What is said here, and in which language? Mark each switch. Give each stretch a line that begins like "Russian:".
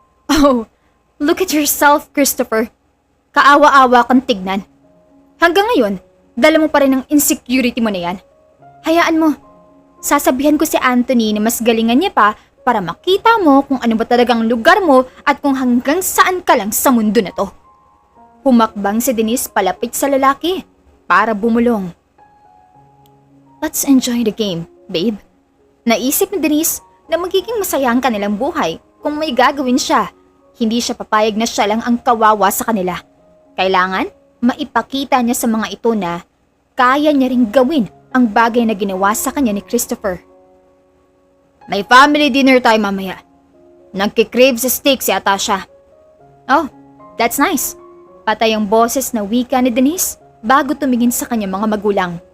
English: "Oh, look at yourself, Christopher.
Filipino: Kaawa-awa kang tignan. Hanggang ngayon, dala mo pa rin ang insecurity mo na yan. Hayaan mo. Sasabihan ko si Anthony na mas galingan niya pa para makita mo kung ano ba talagang lugar mo at kung hanggang saan ka lang sa mundo na to." Humakbang si Denise palapit sa lalaki para bumulong.
English: Let's enjoy the game, babe.
Filipino: Naisip ni Denise na magiging masaya ang kanilang buhay kung may gagawin siya. Hindi siya papayag na siya lang ang kawawa sa kanila. Kailangan maipakita niya sa mga ito na kaya niya ring gawin ang bagay na ginawa sa kanya ni Christopher. May family dinner tayo mamaya. Nagkikrave sa steak si Atasha. Oh, that's nice. Patay ang boses na wika ni Denise bago tumingin sa kanyang mga magulang.